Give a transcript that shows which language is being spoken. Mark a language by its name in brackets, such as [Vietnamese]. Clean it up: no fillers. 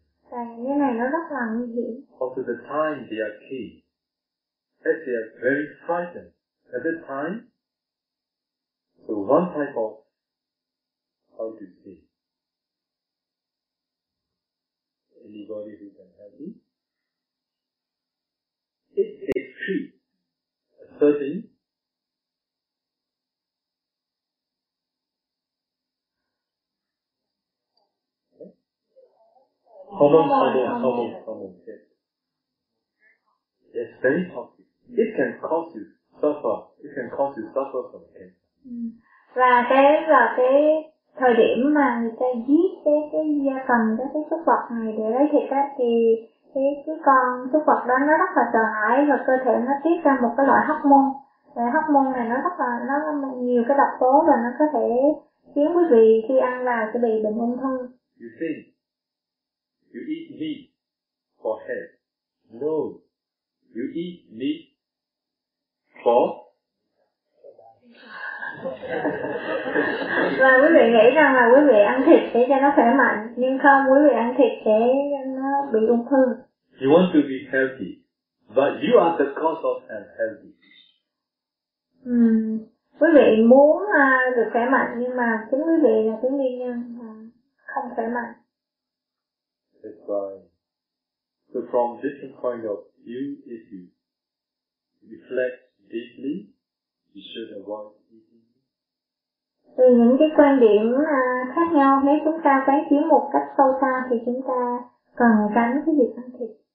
[Vietnamese] Và cái này nó rất là nguy hiểm. [English] Also the time they are killed, as they are very frightened at the time. So one type of how to say, anybody who can help me, if a tree, a certain okay, Common. Yes, very toxic. It can cause you suffer. It can cause you suffer from cancer. [Vietnamese] Và cái thời điểm mà người ta giết cái gia cầm đó, cái súc vật này để lấy thịt á, thì cái con súc vật đó nó rất là sợ hãi và cơ thể nó tiết ra một cái loại hormone. Và hormone này nó nhiều cái độc tố và nó có thể khiến quý vị khi ăn vào sẽ bị bệnh ung thư. [English] You think you eat meat for health? No, you eat meat for [Vietnamese] và quý vị nghĩ rằng là quý vị ăn thịt để cho nó khỏe mạnh, nhưng không, quý vị ăn thịt để nó bị ung thư. [English] You want to be healthy, but you are the cause of unhealthy. [Vietnamese] Quý vị muốn được khỏe mạnh, nhưng mà chính quý vị là cái nguyên nhân không khỏe mạnh. [English] That's right. So from different point of view, if you reflect deeply, you should avoid. [Vietnamese] Từ những cái quan điểm khác nhau, nếu chúng ta quán chiếu một cách sâu xa thì chúng ta cần tránh cái việc ăn thịt.